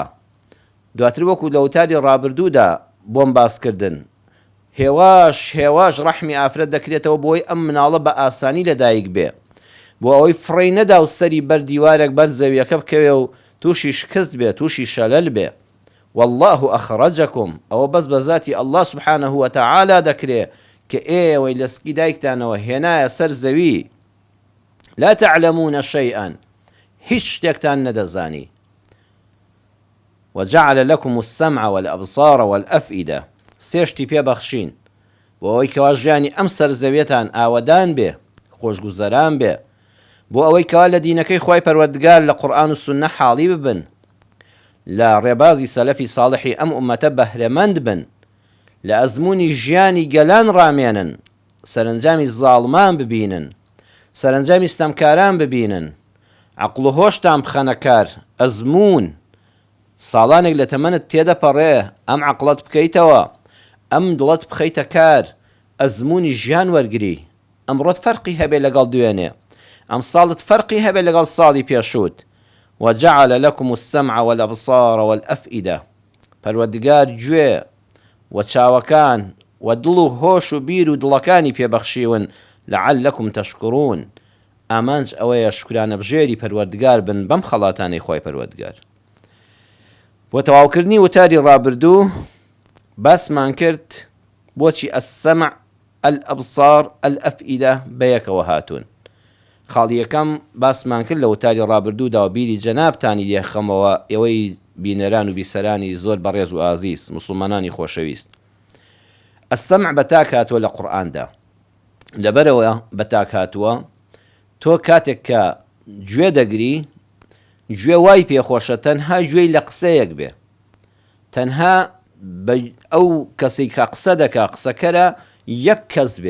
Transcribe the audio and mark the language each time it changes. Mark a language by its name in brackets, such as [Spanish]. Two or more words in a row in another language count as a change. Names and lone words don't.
[Central Kurdish] دواتر وەکو لە وتاری ڕابردوودا بۆم باسکردن، هێواش ڕەحمی ئافرەت دەکرێتەوە بۆی ئەم مناڵە بە ئاسانی لە دایک بێ، بۆ ئەوەی فڕی نەدا و سەری بەر دیوارێک بەر زەویەکە بکەوێ و تووشی شکست بێ، تووشی شەلەل بێ. [Arabic] والله أخرجكم، [Central Kurdish] ئەوە بەس بە ذاتی [Arabic] الله سبحانه وتعالى [Central Kurdish] دەکرێ کە ئێوەی لەسکی دایکتانەوە هێنایە سەر زەوی [Arabic] لا تعلمون شيئا، [Central Kurdish] هیچ شتێکتان نەدەزانی. [Arabic] وجعل لكم السمع والأبصار والأفئدة، [Central Kurdish] سێشتی پێبەخشین بۆ ئەوەی کەوا ژیانی ئەم سەر زەویەتان ئاوەدان بێ، خۆشگوزەران بێ، بۆ ئەوەی کەوا لە دینەکەی خوای پەروەردگار لە قورئان و سوننە حاڵی ببن، لە ڕێبازی سەلەفی ساڵحی ئەم ئومەتە بەهرەمەند بن، لە ئەزموونی ژیانی گەلان ڕامێنن، سەرنجامی زاڵمان ببینن، سەرنجامی ستەمکاران ببینن، عەقڵ و هۆشتان بخەنە کار. ئەزموون ساڵانێک لە تەمەنت تێدەپەڕێ، ئەم عەقڵت بکەیتەوە، ئەم دڵت بخەیتە کار، ئەزموونی ژیان وەرگری. ئەمڕۆت فەرقی هەبێ لەگەڵ دوێنێ، ئەم ساڵت فەرقی هەبێ لەگەڵ ساڵی پێشووت. [Arabic] وجعل لكم السمع والأبصار والأفئدة، [Central Kurdish] پەروەردگار گوێ و چاوەکان و دڵ و هۆش و بیر و دڵەکانی پێبەخشیون [Arabic] لعلكم تشكرون، [Central Kurdish] ئامانج ئەوەیە شکرانە بژێری پەروەردگار بن بەم خەڵاتانەی خوای پەروەردگار. بۆ تەواوکردنی وتاری ڕابردوو باسمان کرد بۆچی [Arabic] السمع الأبصار الأفئدة [Central Kurdish] بەیەکەوە هاتوون. خاڵیەکەم باسمان کرد لە وتاری ڕابردوودا و بیری جەنابتانی لێخەمەوە، ئێوەی بینەران و بیسەرانی زۆر بەڕێز و ئازیز مسلمانانی خۆشەویست. السمع بەتاک هاتووە لە قورئاندا، لەبەرەوە بەتاک هاتووە تۆ کاتێک کە گوێ دەگری، گوێ وای پێخۆشە تەنها گوێی لە قسەیەک بێ، تەنها ئەو کەسێک کە قسە دەکا قسەکەرە یەک کەس بێ.